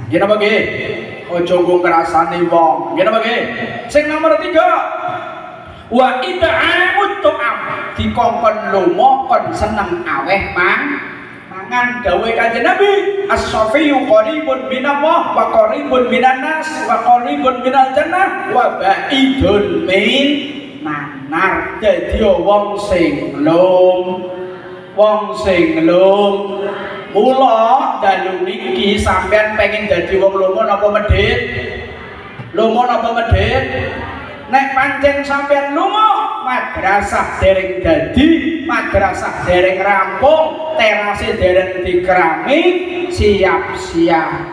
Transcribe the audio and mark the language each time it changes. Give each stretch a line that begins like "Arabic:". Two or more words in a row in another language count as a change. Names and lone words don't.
Javanese: Nggih napa nggih? Aja nggo ngrasani wong. Nggih napa nggih? Sing nomor 3
Arabic: وإطعام الطعام
Javanese: dikongkon lomo kon seneng aweh mangan dawuh Kanjeng Nabi
Arabic: السخي قريب من الله وقريب من الناس وقريب من الجنة وبعيد من النار.
Javanese: Dadi wong sing lum mula dalu niki sampean pengen dadi wong lomo napa medhit? Lomo napa medhit? Nek pancen sampean lunga madrasah dereng dadi, madrasah dereng rampung, terase dereng dikerami, siap-siap.